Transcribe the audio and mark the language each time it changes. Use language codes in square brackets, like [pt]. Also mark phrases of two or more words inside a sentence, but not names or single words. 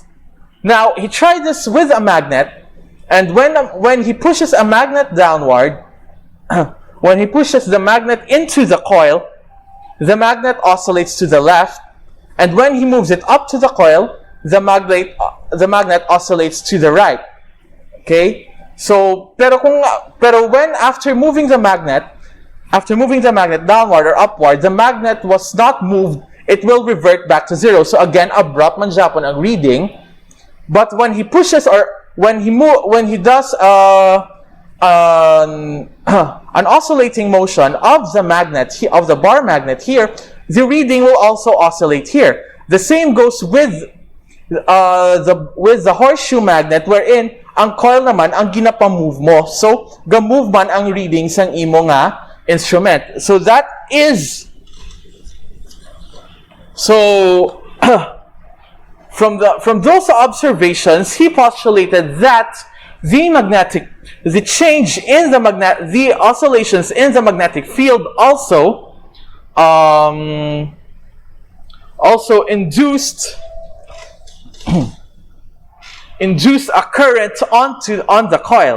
[en] Now he tried this with a magnet, and when he pushes a magnet downward, when he pushes the magnet into the coil, the magnet oscillates to the left, and when he moves it up to the coil, the magnet oscillates to the right. Okay? So, pero when after moving the magnet downward or upward, the magnet was not moved, it will revert back to zero. So again, [hil] abrupt man Japon ang reading. [en] But when he pushes, or when he does an oscillating motion of the magnet, of the bar magnet here, the reading will also oscillate here. The same goes with the horseshoe magnet, wherein [hil] ang coil naman ang ginapamove mo. So gamove man ang reading sang imo nga instrument. [en] So that is from those observations, he postulated that the change in the oscillations in the magnetic field also induced a current on the coil.